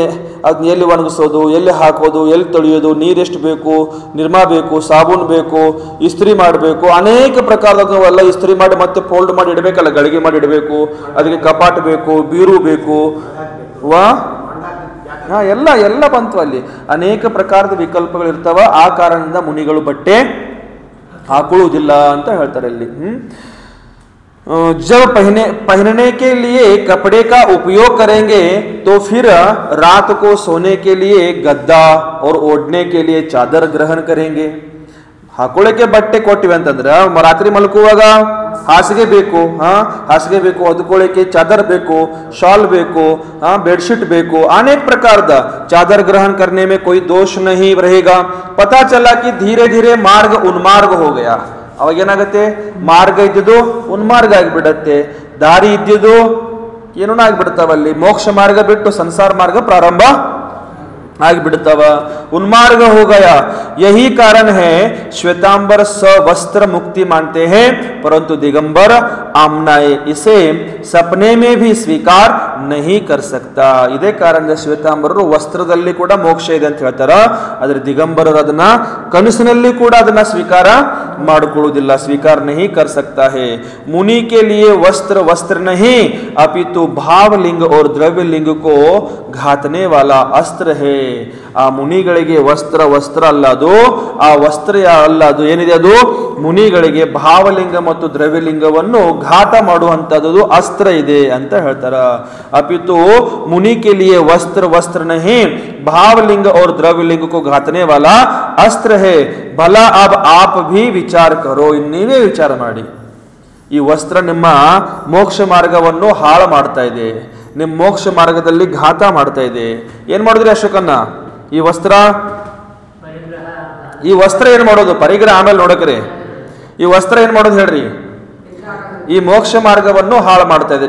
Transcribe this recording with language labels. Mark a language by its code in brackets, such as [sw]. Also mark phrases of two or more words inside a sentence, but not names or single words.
[kn] ಅದನ್ನ ಎಲ್ಲಿ ಒಣಗಿಸೋದು, ಎಲ್ಲಿ ಹಾಕೋದು, ಎಲ್ಲಿ ತೊಳೆಯೋದು, ನೀರೆಷ್ಟು ಬೇಕು, ನಿರ್ಮಾ ಬೇಕು, ಸಾಬೂನು ಬೇಕು, ಇಸ್ತ್ರಿ ಮಾಡಬೇಕು, ಅನೇಕ ಪ್ರಕಾರದಲ್ಲ ಇಸ್ತ್ರಿ ಮಾಡಿ ಮತ್ತೆ ಫೋಲ್ಡ್ ಮಾಡಿ ಇಡಬೇಕಲ್ಲ, ಗಳಿಗೆ ಮಾಡಿ ಇಡಬೇಕು. ಅದಕ್ಕೆ ಕಪಾಟ್ ಬೇಕು, ಬೀರು ಬೇಕು, ಎಲ್ಲ ಬಂತು ಅಲ್ಲಿ. ಅನೇಕ ಪ್ರಕಾರದ ವಿಕಲ್ಪಗಳು ಇರ್ತಾವ. ಆ ಕಾರಣದಿಂದ ಮುನಿಗಳು ಬಟ್ಟೆ ಹಾಕೊಳ್ಳುವುದಿಲ್ಲ ಅಂತ ಹೇಳ್ತಾರೆ ಇಲ್ಲಿ. [hi] जब पहनने के लिए कपड़े का उपयोग करेंगे तो फिर रात को सोने के लिए गद्दा और ओढ़ने के लिए चादर ग्रहण करेंगे. [kn] ಹಾಕೊಳ್ಳಕ್ಕೆ ಬಟ್ಟೆ ಕೊಟ್ಟಿವೆ ಅಂತಂದ್ರೆ ರಾತ್ರಿ ಮಲ್ಕುವಾಗ ಹಾಸಿಗೆ ಬೇಕು, ಹಾಸಿಗೆ ಬೇಕು, ಹೊದ್ಕೊಳ್ಳಿಕ್ಕೆ ಚಾದರ್ ಬೇಕು, ಶಾಲ್ ಬೇಕು, बेडशीट ಬೇಕು, [hi] अनेक प्रकार दा चादर ग्रहण करने में कोई दोष नहीं रहेगा. पता चला कि धीरे धीरे मार्ग उन्मार्ग हो गया. [kn] ಅವಾಗ ಏನಾಗುತ್ತೆ, ಮಾರ್ಗ ಇದ್ದಿದ್ದು ಉನ್ಮಾರ್ಗ ಆಗಿಬಿಡತ್ತೆ, ದಾರಿ ಇದ್ದಿದ್ದು ಏನೂ ಆಗಿಬಿಡ್ತಾವಲ್ಲಿ. ಮೋಕ್ಷ ಮಾರ್ಗ ಬಿಟ್ಟು ಸಂಸಾರ ಮಾರ್ಗ ಪ್ರಾರಂಭ ಆಗಿಬಿಡ್ತಾವ. [hi] उन्मार्ग हो गया. यही कारण है श्वेतांबर सवस्त्र मुक्ति मानते हैं परंतु दिगंबर आमनाए इसे सपने में भी स्वीकार नहीं कर सकता. [kn] ಇದೇ ಕಾರಣದಿಂದ ಶ್ವೇತಾಂಬರರು ವಸ್ತ್ರದಲ್ಲಿ ಕೂಡ ಮೋಕ್ಷ ಇದೆ ಅಂತ ಹೇಳ್ತಾರ, ಆದ್ರೆ ದಿಗಂಬರರು ಅದನ್ನ ಕನಸಿನಲ್ಲಿ ಕೂಡ ಅದನ್ನ ಸ್ವೀಕಾರ ಮಾಡಿಕೊಳ್ಳುವುದಿಲ್ಲ. [hi] ಸ್ವೀಕಾರ नहीं कर सकता है. मुनि के लिए वस्त्र वस्त्र नहीं अपितु भावलिंग और द्रव्यलिंग को घातने वाला अस्त्र है. [kn] ಆ ಮುನಿಗಳಿಗೆ ವಸ್ತ್ರ ವಸ್ತ್ರ ಅಲ್ಲ, ಅದು ಆ ವಸ್ತ್ರ ಅಲ್ಲ, ಅದು ಏನಿದೆ ಅದು ಮುನಿಗಳಿಗೆ ಭಾವಲಿಂಗ ಮತ್ತು ದ್ರವ್ಯಲಿಂಗವನ್ನು ಘಾತ ಮಾಡುವಂತದ್ದು ಅಸ್ತ್ರ ಇದೆ ಅಂತ ಹೇಳ್ತಾರ. [hi] अपितु मुनि के लिए वस्त्र वस्त्र नहीं भावलिंग और द्रव्यलिंग को घातने वाला अस्त्र है. भला अब आप भी विचार करो. [kn] ನೀವೇ ವಿಚಾರ ಮಾಡಿ. ಈ ವಸ್ತ್ರ ನಿಮ್ಮ ಮೋಕ್ಷ ಮಾರ್ಗವನ್ನು ಹಾಳು ಮಾಡ್ತಾ ಇದೆ, ನಿಮ್ಮ ಮೋಕ್ಷ ಮಾರ್ಗದಲ್ಲಿ ಘಾತ ಮಾಡ್ತಾ ಇದೆ. ಏನ್ ಮಾಡಿದ್ರಿ ಅಶೋಕನ್ನ? ಈ ವಸ್ತ್ರ ಏನ್ ಮಾಡೋದು? ಪರಿಗ್ರಹ ಆಮೇಲೆ ನೋಡಕ್ರಿ. ಈ ವಸ್ತ್ರ ಏನ್ ಮಾಡೋದು ಹೇಳ್ರಿ? ಈ ಮೋಕ್ಷ ಮಾರ್ಗವನ್ನು ಹಾಳು ಮಾಡ್ತಾ ಇದೆ.